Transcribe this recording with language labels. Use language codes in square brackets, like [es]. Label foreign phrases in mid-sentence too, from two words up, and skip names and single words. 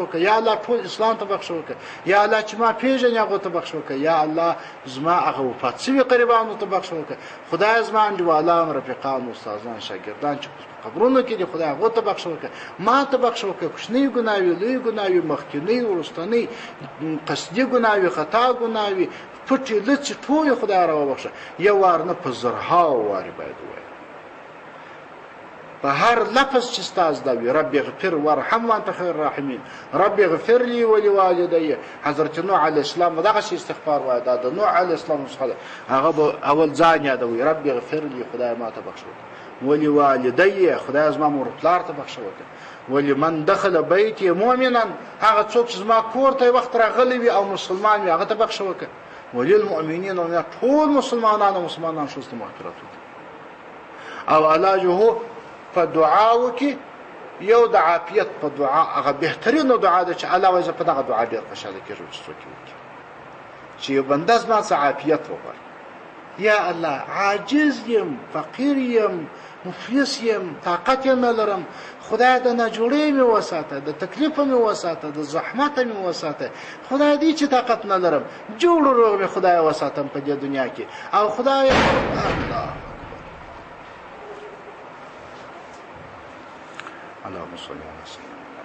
[ps] وکړه یا الله ټول اسلام ته بخښ وکړه یا الله چې ما پیژنې هغو ته بخښ وکړه یا الله زما هغه وفات شوي قریبانو ته بخښ وکړه خدای زما انډیوالان رفیقان استادان شاګردان چې قبرونو کې دي خدای هغو ته بخښ وکړه ما ته بخښ وکړه کوچنۍ ګناوې لوی ګناوې مخکینۍ وروستنۍ قصدي ګناوې خطا ګناوې پټې لڅې ټولې خدای راوبخښه یو وار نه په زرهاو وارې باید ووایه په هر لفظ چې ستا زده وي [ar] رب اغفر وارحم وانت خیر الراحمین رب اغفر لي ولوالدي [ps] حضرت نوح [ar] علیه السلام [ps] دغسې استغفار وایه دا د نوح [ar] علیه السلام [ps] څخه ده هغه به اول ځان یادوي [ar] رب اغفر لي [ps] خدای ما ته بخښ وکړه ولوالدي خدای زما مور پلار ته بخښ وکړه [ar] ولمن دخل بیتي مؤمنا [ps] هغه څوک چې زما کور ته وخت راغلی وي او مسلمان وي هغه ته بخښ وکړه وللمؤمنین ټول مسلمانانو شوسته مغفرت وکړي او علاجه په دعاو کې یو د عافیت په دعا هغه بهترینه دعا ده چې الله وایي په دغه دعا ډېر خوشاله کېږي چې څوک وکړي چې یو بنده زما څخه عافیت وغواړي یا الله عاجز یم فقیر یم مفلس یم طاقت یې نه لرم خدای د ناجوړۍ مې وساته د تکلیفه مې وساته د زحمته مې وساته خدای دې چې طاقت نه لرم جوړ روغ مې خدای وساتم په دې دنیا کې او خدای الله [ar] اللهم صل على سيدنا